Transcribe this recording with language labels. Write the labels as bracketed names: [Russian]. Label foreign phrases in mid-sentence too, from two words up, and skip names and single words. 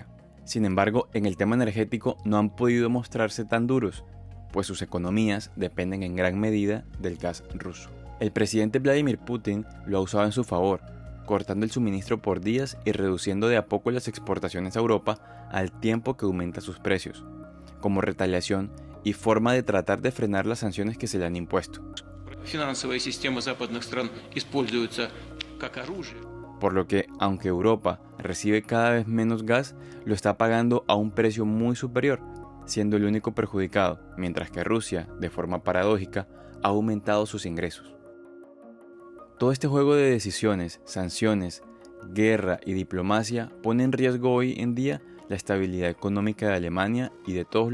[Spanish] Sin embargo, en el tema energético no han podido mostrarse tan duros, pues sus economías dependen en gran medida del gas ruso. El presidente Vladimir Putin lo ha usado en su favor, cortando el suministro por días y reduciendo de a poco las exportaciones a Europa al tiempo que aumenta sus precios, como retaliación y forma de tratar de frenar las sanciones que se le han impuesto. [Russian] Финансовая система западных стран используется как оружие. [Spanish] por lo que, aunque Europa recibe cada vez menos gas, lo está pagando a un precio muy superior, siendo el único perjudicado, mientras que Rusia, de forma paradójica, ha aumentado sus ingresos. Todo este juego de decisiones, sanciones, guerra y diplomacia pone en riesgo hoy en día la estabilidad económica de Alemania y de todos